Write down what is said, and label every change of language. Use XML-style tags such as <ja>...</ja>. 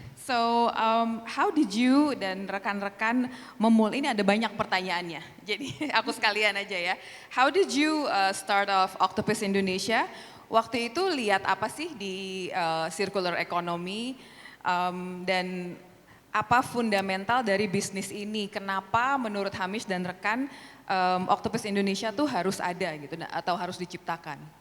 <en>So, how did you</en> <id>dan rekan-rekan memulai, ini ada banyak pertanyaannya, jadi aku sekalian aja ya.</id> <en>How did you start off Octopus Indonesia?</en> <id>Waktu itu lihat apa sih di circular economy dan apa fundamental dari bisnis ini? Kenapa menurut Hamish dan rekan Octopus Indonesia tuh harus ada gitu atau harus diciptakan?</id>